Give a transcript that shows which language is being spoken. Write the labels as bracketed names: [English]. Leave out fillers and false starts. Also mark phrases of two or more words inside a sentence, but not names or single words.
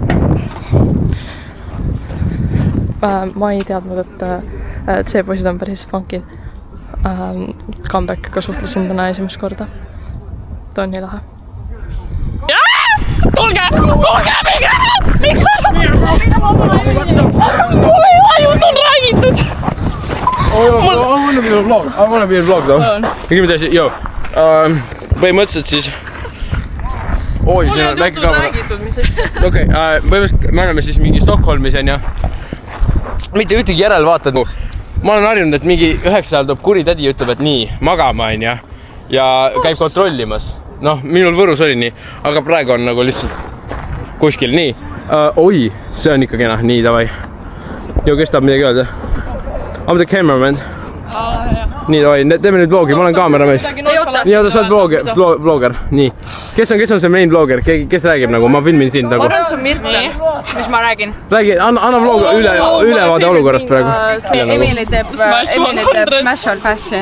[Estonian] Ma ei teadnud, et see poisid on päris funkid. Comebackiga suhtlesin täna esimest korda. Ta on nii lahe. Tulge! Miks mul ei ole jutud räägitud? [English] I wanna be a vlog though. Give me that shit, yo. [Estonian] Põhimõtteliselt siis oi, siin on väike kaamera. Okei, põhimõtteliselt me oleme siis mingi Stockholmis onju. Mitte ühtegi järelvaatad. Ma olen harjunud, et mingi 9 ajal tuleb kuri tädi ja ütleb, et nii, magama onju. Ja käib kontrollimas. Noh, minul Võrus oli nii, aga praegu on nagu lihtsalt kuskil nii. Oi, see on ikka kena. Nii, davai. Jo, kes tahab midagi öelda? [English] I'm the cameraman. [Estonian] Nii, davai, teeme nüüd vlogi, ma olen kaameramees. Nii, oota, sa oled vlogger. Nii. Kes on see [English] main vlogger? [Estonian] Kes räägib nagu? Ma filmin sind nagu. Ma arvan, see on Mirtel. Mis ma räägin? Räägi, anna vlog ülevaade olukorrast praegu. Emily teeb Smash or Passi.